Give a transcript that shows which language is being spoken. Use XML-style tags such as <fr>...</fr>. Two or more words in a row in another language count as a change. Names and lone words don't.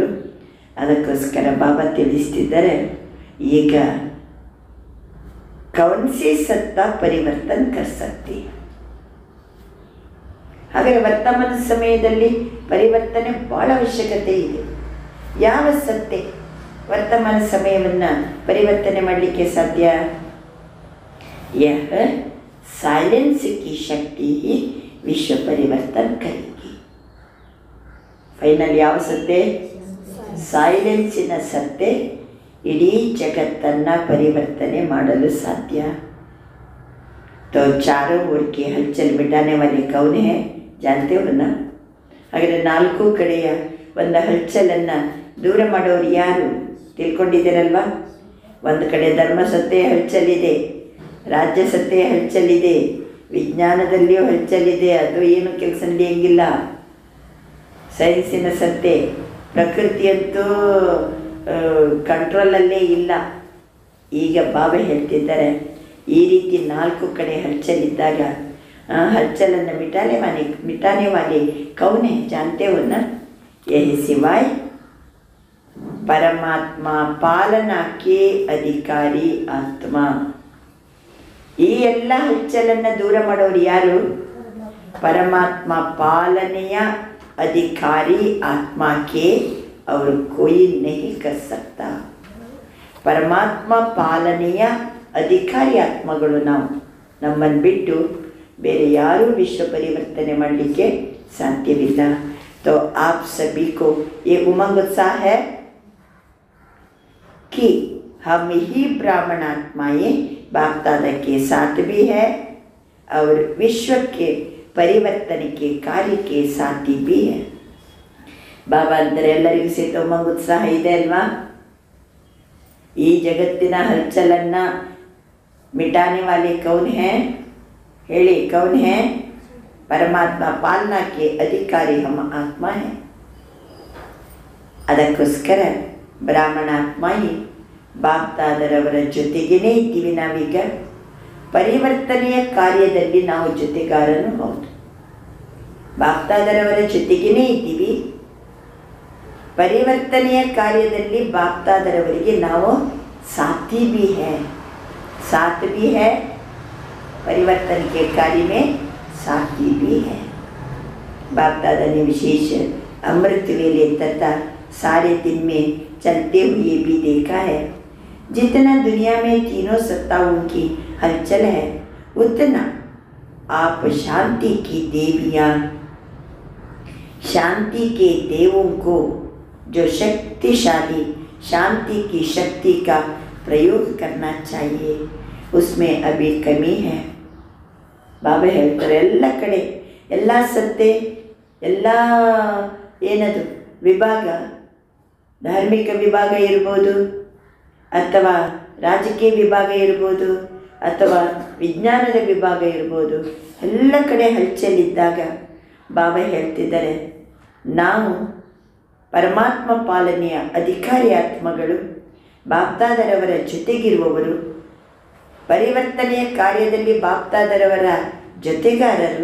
<kn>ಅದಕ್ಕೋಸ್ಕರ ಬಾಬಾ ತಿಳಿಸ್ತಿದ್ದಾರೆ, ಈಗ</kn> <hi>कौनसी सत्ता परिवर्तन कर सकती.</hi> <kn>ಹಾಗಾದರೆ ವರ್ತಮಾನ ಸಮಯದಲ್ಲಿ ಪರಿವರ್ತನೆ ಭಾಳ ಅವಶ್ಯಕತೆ ಇದೆ. ಯಾವ ಸತ್ಯ ವರ್ತಮಾನ ಸಮಯವನ್ನು ಪರಿವರ್ತನೆ ಮಾಡಲಿಕ್ಕೆ ಸಾಧ್ಯ?</kn> <hi>यह साइलेंस की शक्ति ही विश्व परिवर्तन करेगी.</hi> <kn>ಫೈನಲ್ ಯಾವ ಸತ್ಯ? ಸೈಲೆನ್ಸಿನ ಸತ್ಯ ಇಡೀ ಜಗತ್ತನ್ನು ಪರಿವರ್ತನೆ ಮಾಡಲು ಸಾಧ್ಯ.</kn> <hi>तो चारों ओर की हलचल मिटाने वाले कौन है जानते हो ना?</hi> <kn>ಹಾಗಾದರೆ ನಾಲ್ಕು ಕಡೆಯ ಒಂದು ಹಲಚಲನ್ನು ದೂರ ಮಾಡೋರು ಯಾರು ತಿಳ್ಕೊಂಡಿದ್ದೀರಲ್ವಾ? ಒಂದು ಕಡೆ ಧರ್ಮ ಸತ್ಯ ಹಲಚಲಿದೆ, ರಾಜ್ಯ ಸತ್ಯ ಹಲಚಲಿದೆ, ವಿಜ್ಞಾನದಲ್ಲಿಯೂ ಹಲಚಲಿದೆ, ಅದು ಏನು ಕೆಲಸ ನಡೆಯಂಗಿಲ್ಲ. ಸೈನ್ಸಿನ ಸತ್ಯ, ಪ್ರಕೃತಿಯಂತೂ ಕಂಟ್ರೋಲಲ್ಲೇ ಇಲ್ಲ. ಈಗ ಬಾಬಾ ಹೇಳ್ತಿದ್ದಾರೆ, ಈ ರೀತಿ ನಾಲ್ಕು ಕಡೆ ಹಲಚಲಿದ್ದಾಗ ಹಲಚಲನ್ನು</kn> <hi>मिटाने वाले कौन जानते हो ना? यही सिवाय परमात्मा पालना के अधिकारी आत्मा.</hi> <kn>ಈ ಎಲ್ಲ ಹಲಚಲನ್ನು ದೂರ ಮಾಡೋರು ಯಾರು? ಪರಮಾತ್ಮ ಪಾಲನೆಯ ಅಧಿಕಾರಿ ಆತ್ಮಕ್ಕೆ ಅವರು</kn> <hi>कोई नहीं कर सकता.</hi> <kn>ಪರಮಾತ್ಮ ಪಾಲನೆಯ ಅಧಿಕಾರಿ ಆತ್ಮಗಳು ನಾವು. ನಮ್ಮನ್ನು ಬಿಟ್ಟು ಬೇರೆ ಯಾರೂ ವಿಶ್ವ ಪರಿವರ್ತನೆ ಮಾಡಲಿಕ್ಕೆ ಸಾಧ್ಯವಿಲ್ಲ.</kn> <hi>तो आप सभी को ये उमंग उत्साह है कि हम ही ब्राह्मण आत्माएं बाप दादा के साथ भी है और विश्व के परिवर्तन के कार्य के साथी भी है।</hi> <kn>ಬಾಬಾ ಅಂದರೆ ಎಲ್ಲರಿಗೂ ಸಹಿತ ಉಮಂಗ ಉತ್ಸಾಹ ಇದೆ ಅಲ್ವಾ? ಈ ಜಗತ್ತಿನ ಹಲ್ಚಲನ್ನ</kn> <hi>मिटाने वाले कौन है? ಹೇಳಿ, कौन है? परमात्मा पालना के अधिकारी हम आत्मा है।</hi> <kn>ಅದಕ್ಕೋಸ್ಕರ ಬ್ರಾಹ್ಮಣ ಆತ್ಮಾಯಿ ಬಾಪ್ದಾದರವರ ಜೊತೆಗೇನೆ ಇದ್ದೀವಿ ನಾವೀಗ. ಪರಿವರ್ತನೆಯ ಕಾರ್ಯದಲ್ಲಿ ನಾವು ಜೊತೆಗಾರನು ಹೌದು. ಬಾಪ್ದಾದರವರ ಜೊತೆಗೇನೆ ಇದ್ದೀವಿ. ಪರಿವರ್ತನೆಯ ಕಾರ್ಯದಲ್ಲಿ ಬಾಪ್ದಾದರವರಿಗೆ ನಾವು</kn> <hi>साथी भी है, साथ भी है, परिवर्तन के कार्य में साथी भी है। बाप दादा ने विशेष अमृत वेले तथा सारे दिन में चलते हुए भी देखा है। जितना दुनिया में तीनों सत्ताओं की हलचल है उतना आप शांति की देवियाँ, शांति के देवों को जो शक्तिशाली शांति की शक्ति का प्रयोग करना चाहिए, उसमें अभी कमी है।</hi> <kn>ಬಾಬಾ ಹೇಳ್ತಾರೆ, ಎಲ್ಲ ಕಡೆ ಎಲ್ಲ ಸತ್ತೆ ಎಲ್ಲ ಏನದು ವಿಭಾಗ, ಧಾರ್ಮಿಕ ವಿಭಾಗ ಇರ್ಬೋದು ಅಥವಾ ರಾಜಕೀಯ ವಿಭಾಗ ಇರ್ಬೋದು ಅಥವಾ ವಿಜ್ಞಾನದ ವಿಭಾಗ ಇರ್ಬೋದು, ಎಲ್ಲ ಕಡೆ ಹಲ್ಚಲಿದ್ದಾಗ ಬಾಬಾ ಹೇಳ್ತಿದ್ದಾರೆ, ನಾವು ಪರಮಾತ್ಮ ಪಾಲನೆಯ ಅಧಿಕಾರಿ ಆತ್ಮಗಳು, ಬಾಪ್ದಾದರವರ ಜೊತೆಗಿರುವವರು, ಪರಿವರ್ತನೆಯ ಕಾರ್ಯದಲ್ಲಿ ಬಾಪ್ದಾದರವರ ಜೊತೆಗಾರರು.</kn>